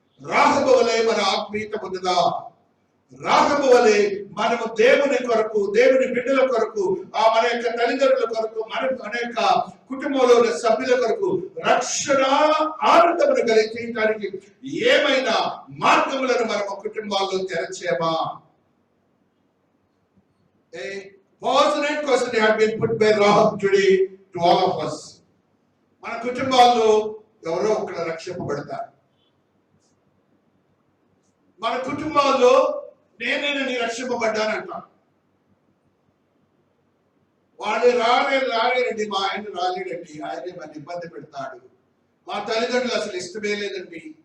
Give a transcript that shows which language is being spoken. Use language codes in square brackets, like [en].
[te] రాహబు వలె మన ఆత్మీయత ఉన్నదా? రాహబు వలె మనము దేవుని కొరకు, దేవుని బిడ్డల కొరకు, మన యొక్క తల్లిదండ్రుల కొరకు, మన యొక్క కుటుంబంలో ఉన్న సభ్యుల కొరకు రక్షణ ఆనందమును కలిగించడానికి ఏమైనా మార్గములను మనము కుటుంబాల్లో తెరచేమా? [en] A pertinent question had been put by Rahab today to all of us. [te] మన కుటుంబాల్లో ఎవరో ఒకరు రక్షింపబడతారు. మన కుటుంబాల్లో నేనేనని రక్షింపబడ్డానంట. వాళ్ళు రాలేరండి, మా ఆయన రాలేడండి, ఆయనే మన ఇబ్బంది పెడతాడు, మా తల్లిదండ్రులు అసలు ఇష్టమే లేదండి.